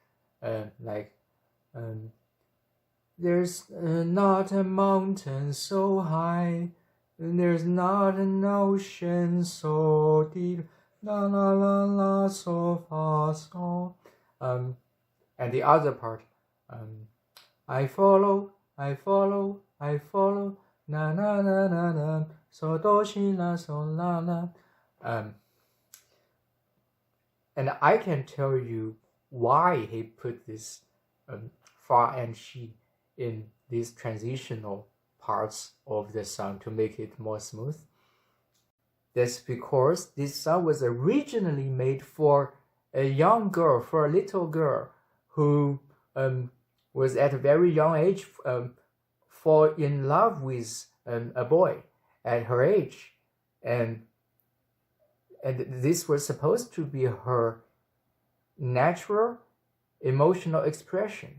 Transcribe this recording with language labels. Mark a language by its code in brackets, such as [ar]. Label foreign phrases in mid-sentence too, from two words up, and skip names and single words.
[en] There's not a mountain so high, there's not an ocean so deep, la la la la, so far, so. And the other part, I follow, na na na na na, so do shi la so la la. And I can tell you why he put this fa and she in these transitional parts of the song to make it more smooth. That's because this song was originally made for a young girl, for a little girl who was at a very young age fall in love with a boy at her age, and this was supposed to be her natural emotional expression.